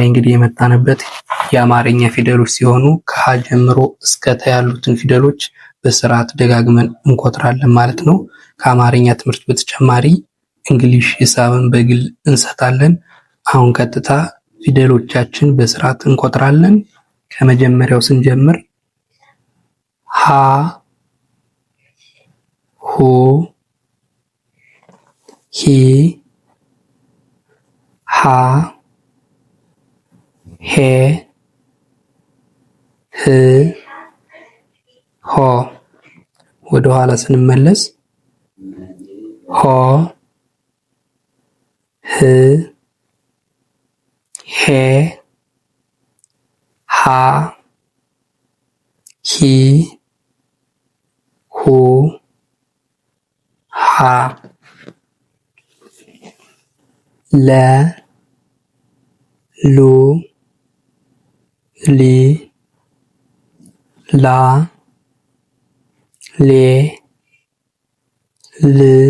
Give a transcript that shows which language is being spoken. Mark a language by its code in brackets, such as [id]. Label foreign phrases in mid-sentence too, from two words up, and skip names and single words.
[am] እንግዲህ የመጣንበት የአማርኛ ፊደሎች ሲሆኑ ከሀ ጀምሮ እስከ ተ ያሉትን ፊደሎች በስርዓት ደጋግመን እንቆጥራለን ማለት ነው። ከአማርኛ ትምህርት በተጨማሪ እንግሊሽ ሂሳብን በግል እንሰጣለን። አሁን ቀጥታ ፊደሎቻችን በስርዓት እንቆጥራለን። ከመጀመሪያው ስንጀምር ሀ፣ ሁ፣ ሂ፣ ሃ፣ ሄ፣ ህ፣ ሆ። ወደ ኋላ ስንመለስ ሆ፣ ህ፣ ሄ፣ ሃ፣ ሂ፣ ሁ፣ ሃ፣ ለ፣ ሉ፣ ሊ፣ ላ፣ ሌ፣ ል፣